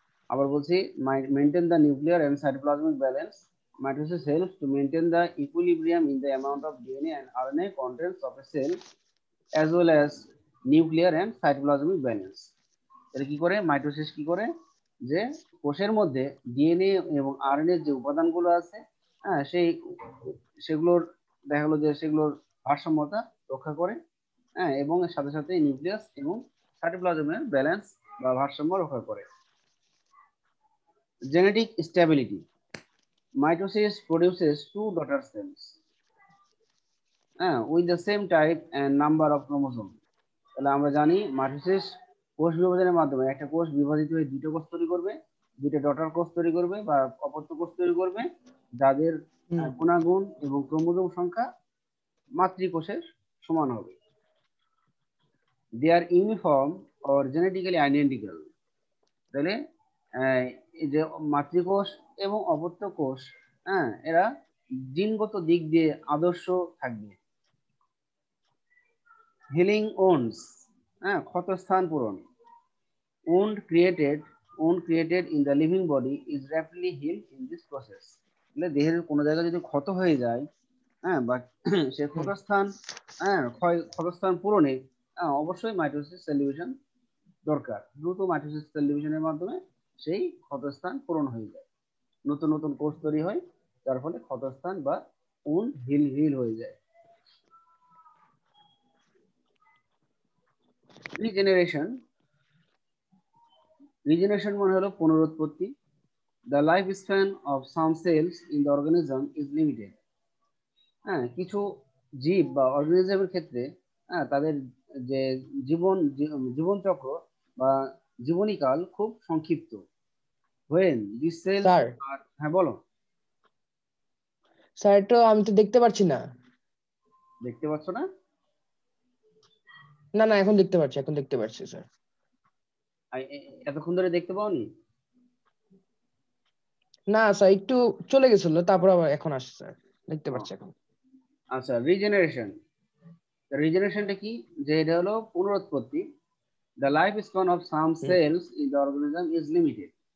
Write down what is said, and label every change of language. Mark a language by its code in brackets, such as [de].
[bn] আবার বলছি, [en] Maintain the nuclear and cytoplasmic balance. Mitosis helps to maintain the equilibrium in the amount of DNA and RNA contents of a cell as well as nuclear and cytoplasmic balance. [bn] এটা কি করে, mitosis কি করে, যে কোষের মধ্যে DNA এবং RNA যে উপাদানগুলো আছে, হ্যাঁ, সেগুলোর দেখা গেলো যে সেগুলোর ভারসাম্যতা রক্ষা করে, হ্যাঁ, এবং এর সাথে সাথে নিউক্লিয়াস এবং সাইটোপ্লাজমের ব্যালেন্স বা ভারসাম্য রক্ষা করে। [en] Genetic stability. Mitosis produces two daughter cells with the same type and number of chromosomes. [bn] তাহলে আমরা জানি মাইটোসিস কোষ বিভাজনের মাধ্যমে একটা কোষ বিভাজিত হয়ে দুটো কোষ তৈরি করবে, দুটো ডটার কোষ তৈরি করবে বা অপত্য কোষ তৈরি করবে, যাদের গুণাগুণ এবং ক্রোমোজোম সংখ্যা মাতৃকোষের সমান হবে। [en] They are uniform or genetically identical. [bn] তাহলে এই যে মাতৃকোষ এবং অপত্য কোষ, হ্যাঁ, এরা জিনগত দিক দিয়ে আদর্শ থাকবে। [en] healing wounds, [bn] হ্যাঁ, ক্ষতস্থান পূরণ। [en] wound created in the living body is rapidly healed in this process. [bn] মানে দেহের কোনো জায়গায় যদি ক্ষত হয়ে যায়, হ্যাঁ, বা সে ক্ষতস্থান, হ্যাঁ, ক্ষতস্থান পূরণে অবশ্যই মাইটোসিস সেল ডিভিশন দরকার। দ্রুত মাইটোসিস সেল ডিভিশনের মাধ্যমে সেই ক্ষতস্থান পূরণ হয়ে যায়, নতুন নতুন কোষ তৈরি হয়, যার ফলে ক্ষতস্থান বা wound হিল হয়ে যায়। রিজেনারেশন মানে হলো পুনরুৎপত্তি। [en] The lifespan of some cells in the organism is limited. [bn] হ্যাঁ, কিছু জীব বা অর্গানিজমের ক্ষেত্রে, হ্যাঁ, তাদের যে জীবন চক্র বা জীবনীকাল খুব সংক্ষিপ্ত। [en] When these cells are, [bn] হ্যাঁ বলো। স্যার এটা আমি তো দেখতে পাচ্ছি না। দেখতে পাচ্ছ না? না না, এখন দেখতে পাচ্ছি স্যার। এতক্ষণ ধরে দেখতে পাওনি? না স্যার, একটু চলে গেছিল, তারপর আবার এখন আসছে স্যার, দেখতে পাচ্ছি এখন। আচ্ছা, রিজেনারেশনটা কি, যে এটা হলো পুনরুৎপত্তি। [en] The lifespan of some cells in the organism is limited.